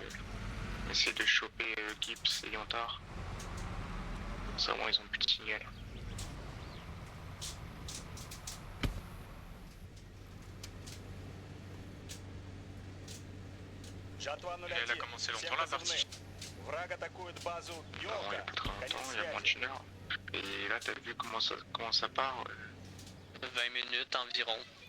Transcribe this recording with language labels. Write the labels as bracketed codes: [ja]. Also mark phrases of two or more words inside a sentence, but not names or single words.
[fr] Essayer de choper Gibbs et Yantard. Ça, bon, ils ont plus de signal. [ru] Жатва [fr] Elle a [ru] 01. [fr] commencé [ru] Всем [fr] longtemps la [ru] позывным. [fr] partie. [ru] Враг атакует базу [fr] Avant, il y a [ru] Ёлка. [fr] pas très [ru] Конец [fr] longtemps, il y a moins [ru] связи. [fr] d'une heure. Et là, t'as vu comment ça part 20 minutes environ.